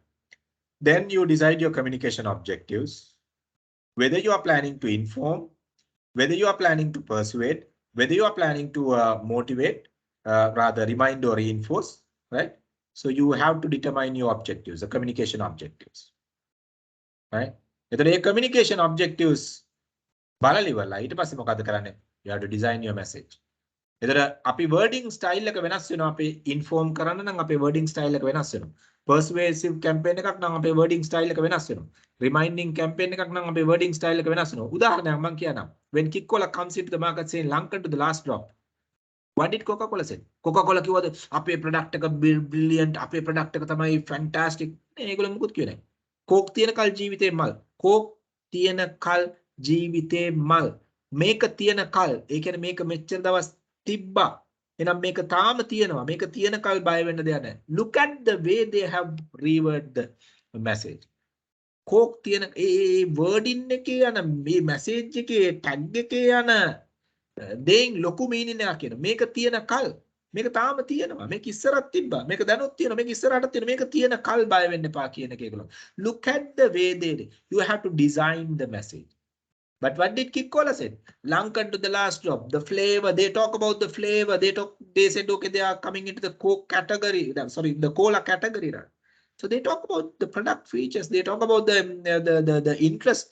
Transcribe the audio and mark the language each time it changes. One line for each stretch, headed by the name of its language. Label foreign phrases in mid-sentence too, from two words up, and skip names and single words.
English: Then you decide your communication objectives, whether you are planning to inform, whether you are planning to persuade, whether you are planning to motivate, rather remind or reinforce, right? So you have to determine your objectives, the communication objectives, right? The communication objectives
Sinhala: බලලා ඉවරලා ඊට පස්සේ මොකද කරන්නේ?
English: You have to design your message.
Sinhala: එතන අපි
English: wording style
Sinhala: එක වෙනස් වෙනවා. අපි inform කරන්න නම් අපේ
English: wording style
Sinhala: එක වෙනස් වෙනවා.
English: Persuasive campaign
Sinhala: එකක් නම් අපේ
English: wording style
Sinhala: එක වෙනස් වෙනවා.
English: Reminding campaign
Sinhala: එකක් නම් අපේ
English: wording style
Sinhala: එක වෙනස් වෙනවා. උදාහරණයක් මම කියන්නම්.
English: When Coca-Cola comes into the market saying Lankan to the last drop. What did Coca-Cola say?
Sinhala: Coca-Cola කිව්වද අපේ product එක brilliant, අපේ product එක තමයි fantastic. ඒගොල්ලෝ මුකුත් කිව්වේ නැහැ. Coke තියෙන කල් ජීවිතේ මල්. Coke තියෙන කල් ජීවිතේ මල්. මේක තියෙන කල්, ඒ කියන්නේ මේක මෙච්චර දවස් තිබ්බා. එහෙනම් මේක තාම තියෙනවා. මේක තියෙන කල් බය වෙන්න දෙයක් නැහැ.
English: Look at the way they have reworded the message.
Sinhala: Coke තියෙන ඒ wording එකේ යන මේ message එකේ tag එකේ යන දෙයින් ලොකු meaning එකක් කියන. මේක තියෙන කල්, මේක තාම තියෙනවා. මේක ඉස්සරහට තිබ්බා. මේක දැනුත් තියෙනවා. මේක ඉස්සරහට තියෙනවා. මේක තියෙන කල් බය වෙන්න එපා කියන එක ඒගොල්ලෝ.
English: Look at the way you have to design the message. But what did Coca-Cola say? Lankan to the last drop. The flavor, they talk about the flavor. They said, okay, they are coming into the Coke category. Sorry, the cola category. Right? So they talk about the product features. They talk about the interest.